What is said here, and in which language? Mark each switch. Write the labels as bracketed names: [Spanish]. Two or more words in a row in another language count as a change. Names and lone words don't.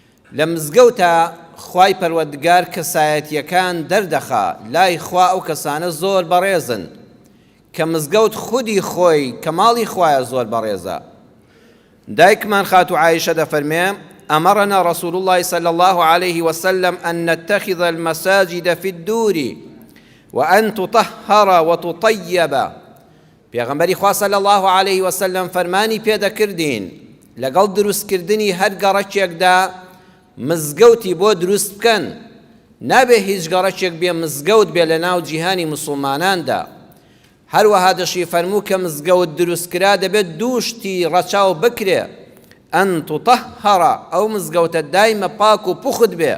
[Central Kurdish] لە مزگەوتە خوای پەروەردگار کەسایەتیەکان دەردەخا لای خوا ئەو کەسانە زۆر بەڕێزن کە مزگەوت خودی خۆی کە ماڵی خوایە زۆر بەڕێزە. دایکمان خاتو عایشە دەفەرمێ [Arabic] أمرنا رسول الله صلى الله عليه وسلم أن نتخذ المساجد في الدور وأن تطهر وتطيب. [Central Kurdish] پێغەمبەری خوا [Arabic] صلی الله عليه وسلم [Central Kurdish] فەرمانی پێدەکردین لەگەڵ دروستکردنی هەر گەڕەکێکدا مزگەوتی بۆ دروست بکەن، نابێ هیچ گەڕەکێک بێ مزگەوت بێ لە ناو جیهانی مسلماناندا. هەروەها دەشی فەرموو کە مزگەوت دروستکرا دەبێت دووشتی ڕەچاو بکرێ، [Arabic] ئەن تطهەرە [Central Kurdish] ئەو مزگەوتە دایمە پاک و پوخت بێ.